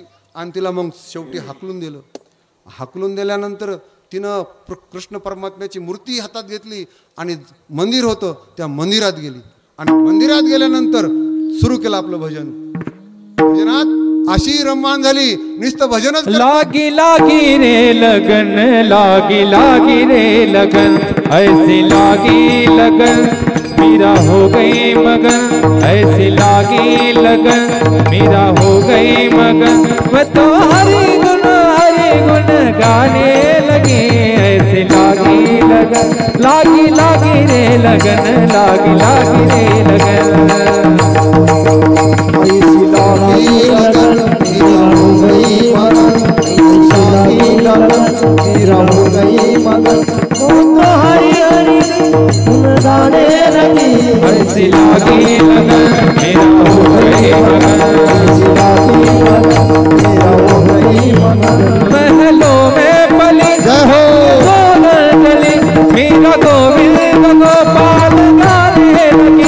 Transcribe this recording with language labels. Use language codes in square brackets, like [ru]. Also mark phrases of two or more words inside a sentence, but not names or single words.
[mr] आणि तिला मग शेवटी हाकलून दिलं. हाकलून दिल्यानंतर तिनं कृष्ण परमात्म्याची मूर्ती हातात घेतली आणि मंदिर होतं त्या मंदिरात गेली. आणि मंदिरात गेल्यानंतर सुरू केलं आपलं भजन. भजनात अशी रममान झाली, नुसतं भजनच. [hi] लागी लागी रे लगन लागी लागी रे लगन ऐसी लागी लगन मेरा हो गई मगन ऐसी लागी लगन मेरा हो गई मगन. मैं तो हरि गुण गाने लगे ऐसे लागी लगन लागी रे लगन लागी रे लगन. ऐसी लागी लगन मेरा हो गई मगन ऐसी लागी लगन मेरा हो गई मगन. तो हरि हरि गुण गाने लगी ऐसी लागी लगन मेरा हो गई मगन ऐसी लागी लगन मेरा हो गई मगन. महलों में पली गोलन चली मेरा गोविंद गोपाल गाने लगी.